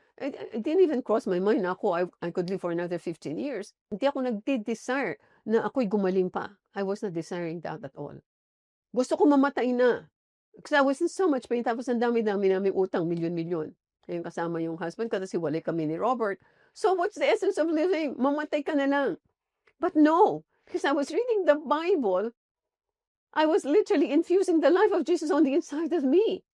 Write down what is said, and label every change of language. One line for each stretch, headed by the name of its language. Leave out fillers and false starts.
English: It didn't even cross my mind na ako, I could live for another 15 years.
Filipino: Hindi ako nagde-desire na ako'y gumaling pa.
English: I was not desiring that at all.
Filipino: Gusto ko mamatay na.
English: Because I was in so much pain.
Filipino: Tapos ang dami-dami namin utang, milyon-milyon. Ayun, kasama yung husband ko, kasi wala kami ni Robert.
English: So what's the essence of living?
Filipino: Mamatay ka na lang.
English: But no, because I was reading the Bible, I was literally infusing the life of Jesus on the inside of me.